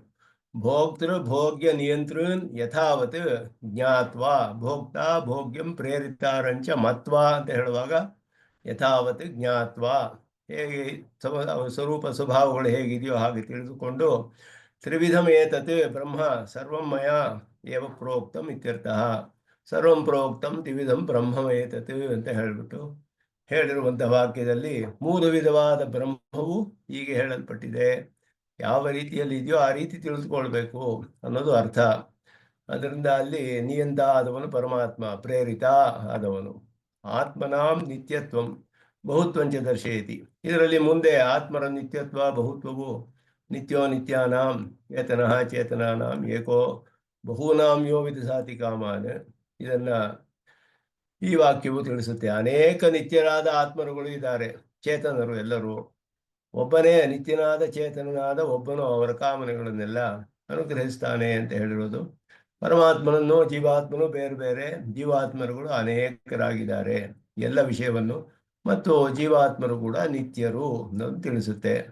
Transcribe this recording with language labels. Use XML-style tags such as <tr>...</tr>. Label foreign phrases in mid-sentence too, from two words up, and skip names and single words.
<sa>ಭೋಕ್ತೃ ಭೋಗ್ಯ ನಿಯಂತ್ರನ್ ಯಥಾವತ್ ಜ್ಞಾತ್ವಾ ಭೋಕ್ತಾ ಭೋಗ್ಯಂ ಪ್ರೇರಿತಾರಂಚ ಮತ್ವಾ</sa> <kn>ಅಂತ ಹೇಳುವಾಗ</kn> <sa>ಯಥಾವತ್ ಜ್ಞಾತ್ವಾ</sa> <kn>ಹೇಗೆ ಸ್ವರೂಪ ಸ್ವಭಾವಗಳು ಹೇಗಿದೆಯೋ ಹಾಗೆ ತಿಳಿದುಕೊಂಡು</kn> <sa>ತ್ರಿವಿಧಂ ಏತತ್ ಬ್ರಹ್ಮ ಸರ್ವಂ ಮಯಾ ಏವ ಪ್ರೋಕ್ತಂ ಇತ್ಯರ್ಥಃ. ಸರ್ವಂ ಪ್ರೋಕ್ತಂ ತ್ರಿವಿಧಂ ಬ್ರಹ್ಮವೇತತ್</sa> <kn>ಅಂತ ಹೇಳಿಬಿಟ್ಟು ಹೇಳಿರುವಂಥ ವಾಕ್ಯದಲ್ಲಿ 3 ವಿಧವಾದ ಬ್ರಹ್ಮವು ಹೀಗೆ ಹೇಳಲ್ಪಟ್ಟಿದೆ. ಯಾವ ರೀತಿಯಲ್ಲಿ ಇದೆಯೋ ಆ ರೀತಿ ತಿಳಿದುಕೊಳ್ಬೇಕು ಅನ್ನೋದು ಅರ್ಥ. ಅದರಿಂದ ಅಲ್ಲಿ ನಿಯಂತ ಆದವನು ಪರಮಾತ್ಮ, ಪ್ರೇರಿತ ಆದವನು.</kn> <sa>ಆತ್ಮನಾಂ ನಿತ್ಯತ್ವಂ ಬಹುತ್ವಂಚ ದರ್ಶಯತಿ.</sa> <kn>ಇದರಲ್ಲಿ ಮುಂದೆ ಆತ್ಮರ ನಿತ್ಯತ್ವ ಬಹುತ್ವವು</kn> <sa>ನಿತ್ಯೋ ನಿತ್ಯಾನಾಂ ಚೇತನಃ ಚೇತನಾನಾಂ ಏಕೋ ಬಹೂನಾಂ ಯೋ ವಿದಧಾತಿ ಕಾಮಾನ್,</sa> <kn>ಇದನ್ನ ಈ ವಾಕ್ಯವು ತಿಳಿಸುತ್ತೆ. ಅನೇಕ ನಿತ್ಯರಾದ ಆತ್ಮರುಗಳು ಇದ್ದಾರೆ, ಚೇತನರು ಎಲ್ಲರೂ. ಒಬ್ಬನೇ ನಿತ್ಯನಾದ ಚೇತನನಾದ ಒಬ್ಬನು ಅವರ ಕಾಮನೆಗಳನ್ನೆಲ್ಲ ಅನುಗ್ರಹಿಸ್ತಾನೆ ಅಂತ ಹೇಳಿರೋದು. ಪರಮಾತ್ಮನನ್ನು ಜೀವಾತ್ಮನು ಬೇರೆ ಬೇರೆ, ಜೀವಾತ್ಮರುಗಳು ಅನೇಕರಾಗಿದ್ದಾರೆ ಎಲ್ಲ ವಿಷಯವನ್ನು, ಮತ್ತು ಜೀವಾತ್ಮರು ಕೂಡ ನಿತ್ಯರು ಅನ್ನೋದು ತಿಳಿಸುತ್ತೆ.</kn>